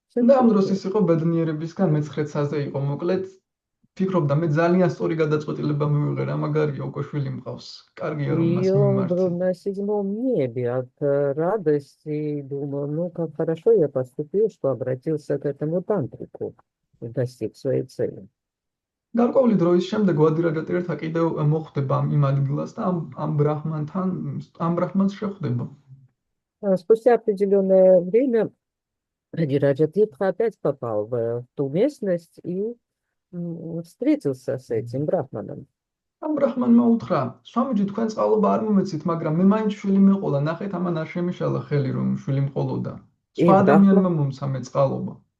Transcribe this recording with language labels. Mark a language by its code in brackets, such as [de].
[ka] და ამ დროს ის იყო ბედნიერებისგან მე-9 საზე იყო, მოკლედ ფიქრობდა მე ძალიან სწორი გადაწყვეტილება მივიღე რა მაგარია უკვე შვილი მყავს. კარგია რომ მას [ru] И он был [ka] მიმართე. [ru] на 7-м небе от радости и думал, ну, как хорошо я поступил, что обратился к этому тантрику и достиг своей цели. [ka] გარკვეული დროის შემდეგ ვადირაჯატირთა კიდევ მოხვდება იმ ადგილას და ამ ბრაჰმანს შეხვდება. [ru] Спустя определенное время Радираджатиртха опять попал в ту местность и встретился с этим брахманом. [ka] ამ ბრაჰმანმა უთხრა: "სვამიჯი, თქვენ წყალობა არ მომეცით, მაგრამ მე მაინც შვილი მეყოლა, ნახეთ ამან არ შემიშალა ხელი რომ შვილი მყოლოდა. სხვა ადამიანმა მომცა მე წყალობა."